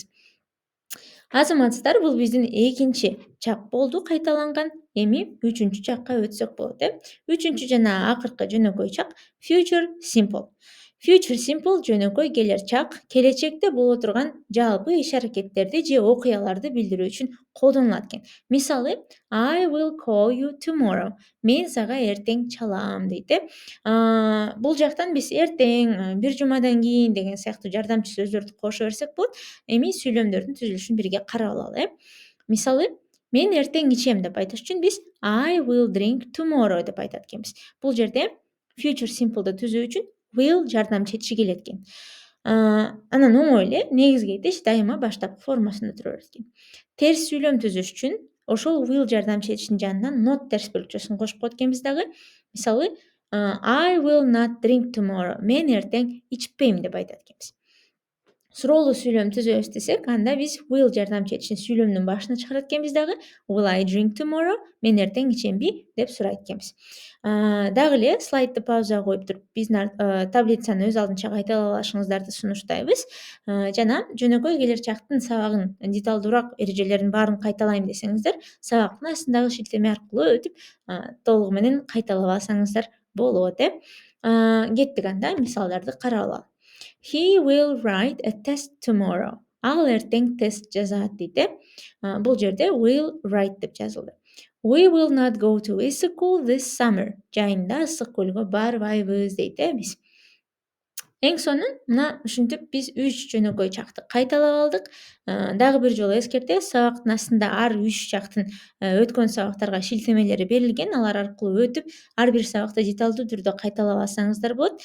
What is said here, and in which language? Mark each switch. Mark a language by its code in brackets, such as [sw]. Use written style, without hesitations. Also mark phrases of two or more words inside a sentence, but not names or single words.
[ky] Азаматсыздар, бул биздин экинчи чак болду кайталанган. Эми үчүнчү чакка өтсөк болот. Үчүнчү жана акыркы жөнөкөй чак [en] future simple. Future simple [ky] жөнөкөй келер келечекте боло турган жалпы иш-аракеттерди же окуяларды билдирүү үчүн колдонулат экен. Мисалы, [en] I will call you tomorrow. [ky] Мен сага эртең чалам дейт э. Бул жактан биз эртең, бир жумадан кийин деген сыяктуу жардамчы сөздөрдү кошо берсек болот. Эми сүйлөмдөрдүн түзүлүшүн бирге карап алалы э. Мисалы, мен эртең ичем деп айтыш үчүн биз [en] I will drink tomorrow [ky] деп айтат экенбиз. Бул жерде [en] future simple'ды [ky] түзүү үчүн will жардамчы этиши келет экен. Анан оңой эле негизги этиш дайыма баштапкы формасында тура берет экен. Терс сүйлөм түзүш үчүн ошол will жардамчы этишинин жанынан not терс бөлүкчөсүн кошуп коет экенбиз дагы. Мисалы, [en] I will not drink tomorrow. [ky] Мен эртең ичпейм деп айтат экенбиз. Суроолуу сүйлөм түзөбүз десек, анда биз will жардамчы этишин сүйлөмдүн башына чыгарат экенбиз дагы. [en] Will I drink tomorrow? [ky] Мен эртең ичемби деп сурайт экенбиз. Дагы эле слайдты паузага коюп туруп биздин таблицаны өз алдынча кайталап алышыңыздарды сунуштайбыз. Жана жөнөкөй келер сабагын деталдуураак эрежелерин баарын кайталайм десеңиздер, сабактын астындагы шилтеме аркылуу өтүп, толугу менен кайталап алсаңыздар болот э. Кеттик анда мисалдарды карап алалы. [en] He will write a test tomorrow. [ky] Ал эртең тест жазат дейт э. Бул жерде [en] will write [ky] деп жазылды. [en] We will not go to school this summer. [ky] Жайында ысык көлгө барбайбыз дейт э биз. Эң сонун мына ушинтип биз 3 жөнөкөй чакты кайталап алдык. Дагы бир жолу эскертебиз, сабактын астында ар 3 чактын өткөн сабактарга шилтемелери берилген. Алар аркылуу өтүп, ар бир сабакты деталдуу түрдө кайталап алсаңыздар болот.